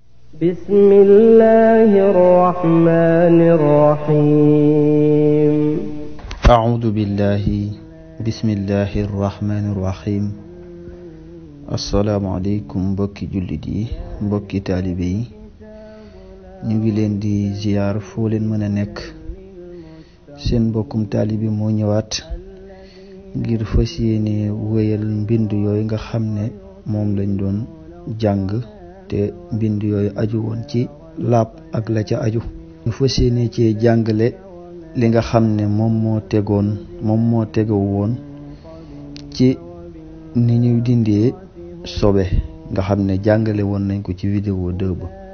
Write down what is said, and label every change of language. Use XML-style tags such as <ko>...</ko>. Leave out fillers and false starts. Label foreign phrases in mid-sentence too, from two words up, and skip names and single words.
<ar>بسم الله الرحمن الرحيم أعوذ بالله بسم الله الرحمن الرحيم السلام عليكم</ar> <wo>mbokki jullit yi mbokki taalibe yi ñu ngi leen di ziyaar foo leen mën a nekk seen mbokkum taalibe moo ñëwaat ngir fas yéene wéyal mbind yooyu nga xam ne moom lañ doon jàng te mbind yooyu aju woon ci laab ak la ca aju ñu fas yéene ci jàngale li nga xam ne moom moo tegow woon ci ni ñuy dindee sobe nga xam ne jàngale woon nañ ko ci vidéo 2 ba</wo>